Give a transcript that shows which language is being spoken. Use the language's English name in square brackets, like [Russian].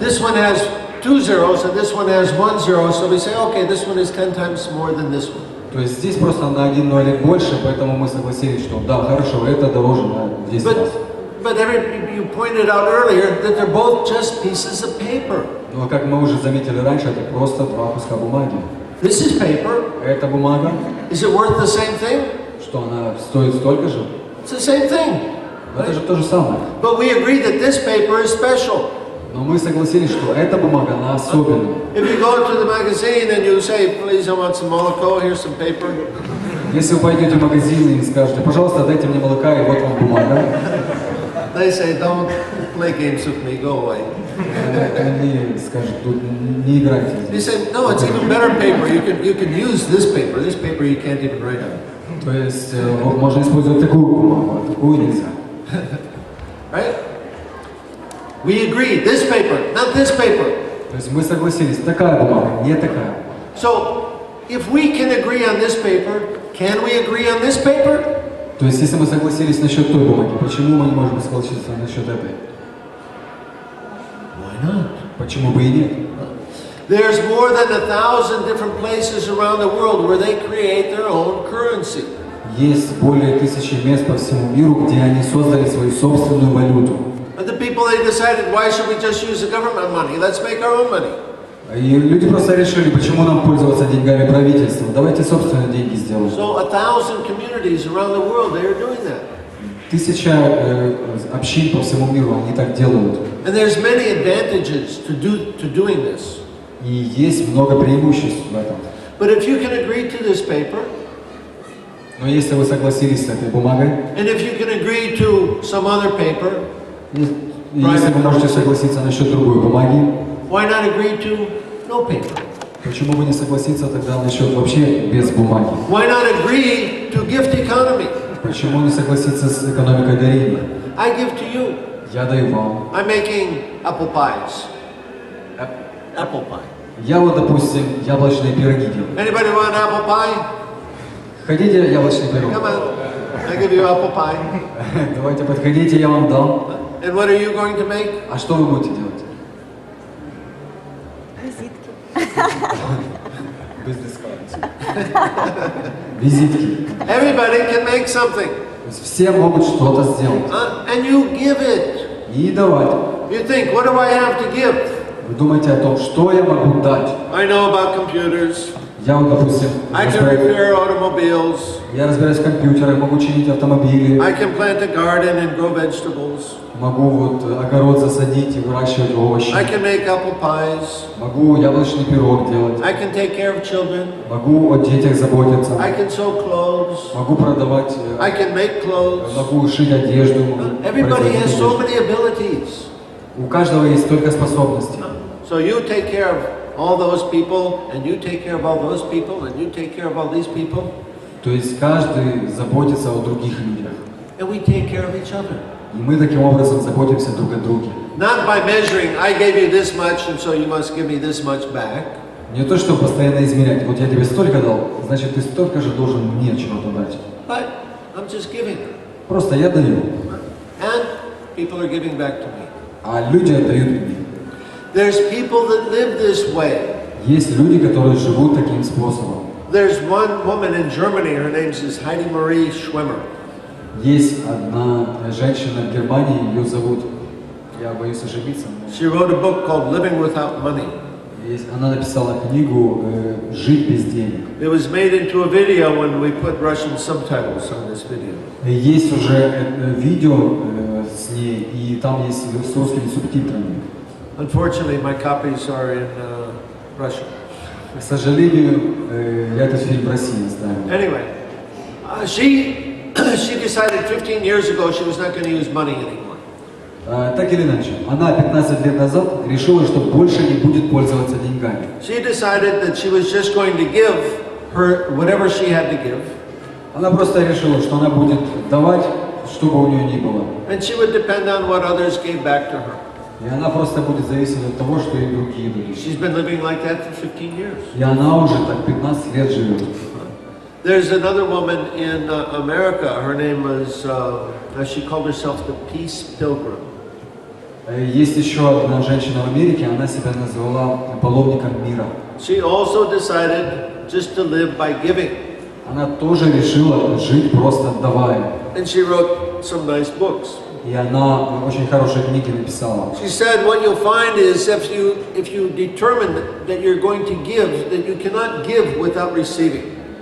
[English] This one has 2 zeros and this one has 1 zero, so we say, okay, this one is 10 times more than this one. [Russian] То есть здесь просто на один нолик больше, поэтому мы согласились, что да, хорошо, это дороже на 10 раз. [English] But you pointed out earlier that they're both just pieces of paper. [Russian] Но как мы уже заметили раньше, это просто два куска бумаги. [English] This is paper. [Russian] Эта бумага, [English] Is it worth the same thing? [Russian] что она стоит столько же, [English] It's the same thing. [Russian] это же то же самое. [English] But we agree that this paper is special. [Russian] Но мы согласились, что эта бумага, она особенная. [English] If you go to the magazine and you say, please, I want some молоко, here's some paper. [Russian] Если вы пойдете в магазин и скажете, пожалуйста, дайте мне молока, и вот вам бумага, [English] They say, don't play games with me, go away. [Russian] они скажут, тут не играйте [English] You [Russian] здесь. [English] say, no, it's even better paper. You can use this paper. This paper you can't even write on. [Russian] То есть вот можно использовать такую бумагу, а такую нельзя. [English] Right? We agree, this paper, not this paper. [Russian] То есть мы согласились, такая бумага, не такая. [English] So, if we can agree on this paper, can we agree on this paper? [Russian] То есть если мы согласились насчет той бумаги, почему мы не можем согласиться насчет этой? [English] Why not? [Russian] Почему бы и нет? [English] There's more than 1,000 different places around the world where they create their own currency. [Russian] Есть более 1000 мест по всему миру, где они создали свою собственную валюту. [English] But the people, they decided, why should we just use the government money? Let's make our own money. [Russian] И люди просто решили, почему нам пользоваться деньгами правительства. Давайте собственные деньги сделаем. [English] So 1,000 communities around the world, they are doing that. [Russian] 1000 общин по всему миру, они так делают. [English] And there's many advantages to doing this. [Russian] И есть много преимуществ в этом. [English] But if you can agree to this paper, [Russian] Но если вы согласились с этой бумагой, [English] and if you can agree to some other paper, [Russian] и если вы можете согласиться насчет другой бумаги, [English] why not agree to no paper? [Russian] почему бы не согласиться тогда насчет вообще без бумаги? [English] Why not agree to gift economy? [Russian] Почему не согласиться с экономикой дарения? [English] I give to you. [Russian] Я даю вам. [English] I'm making apple pies. Apple pie. [Russian] Я вот, допустим, яблочные пироги делаю. [English] Anybody want apple pie? [Russian] Хотите яблочный пирог? [English] Come on. I give you apple pie. [Russian] Давайте подходите, я вам дам. [English] And what are you going to make? [Russian] А что вы будете делать? Визитки. [English] Everybody can make something. [Russian] То есть все могут что-то сделать. [English] And you give it. [Russian] И давать. [English] You think, what do I have to give? [Russian] Вы думаете о том, что я могу дать. [English] I know about computers. [Russian] Я вот, допустим, [English] I can repair automobiles. [Russian] я разбираюсь в компьютерах, могу чинить автомобили, [English] I can plant a garden and grow vegetables. [Russian] могу вот огород засадить и выращивать овощи, [English] I can make apple pies. [Russian] могу яблочный пирог делать, [English] I can take care of children. [Russian] могу о детях заботиться, [English] I can sew clothes. [Russian] могу продавать, [English] I can make clothes. [Russian] могу шить одежду. [English] Everybody has so many abilities. [Russian] У каждого есть столько способностей. [English] So you take care of all those people, and you take care of all those people, and you take care of all these people, [Russian] То есть каждый заботится о других людях. [English] and we take care of each other. [Russian] И мы таким образом заботимся друг о друге. [English] Not by measuring, I gave you this much, and so you must give me this much back. [Russian] Не то, чтобы постоянно измерять. Вот я тебе столько дал, значит ты столько же должен мне чего-то дать. [English] But I'm just giving. [Russian] Просто я даю, [English] And people are giving back to me. [Russian] а люди отдают мне. [English] There's people that live this way. [Russian] Есть люди, которые живут таким способом. [English] There's one woman in Germany, her name is Heidi Marie Schwimmer. [Russian] Есть одна женщина в Германии, ее зовут, я боюсь ошибиться, но [English] She wrote a book called Living Without Money. [Russian] она написала книгу «Жить без денег». [English] It was made into a video when we put Russian subtitles on this video. [Russian] Есть уже видео с ней, и там есть с русскими субтитрами. [English] Unfortunately, my copies are in Russian. [Russian] К сожалению, я этот фильм в России оставил. [English] Anyway, she decided 15 years ago she was not going to use money anymore. [Russian] Так или иначе, она 15 лет назад решила, что больше не будет пользоваться деньгами. [English] She decided that she was just going to give her whatever she had to give. [Russian] Она просто решила, что она будет давать, что бы у нее ни было. [English] And she would depend on what others gave back to her. [Russian] И она просто будет зависеть от того, что ей другие дают. [English] She's been living like that for 15 years. [Russian] И она уже так 15 лет живет. [English] There's another woman in America. Her name was, she called herself the Peace Pilgrim. [Russian] Есть еще одна женщина в Америке, она себя назвала паломником мира. [English] She also decided just to live by giving. [Russian] Она тоже решила жить просто давая. [English] And she wrote some nice books. [Russian] И она очень хорошие книги написала. [English] She said what you'll find is if you determine that you're going to give, that you cannot give without receiving.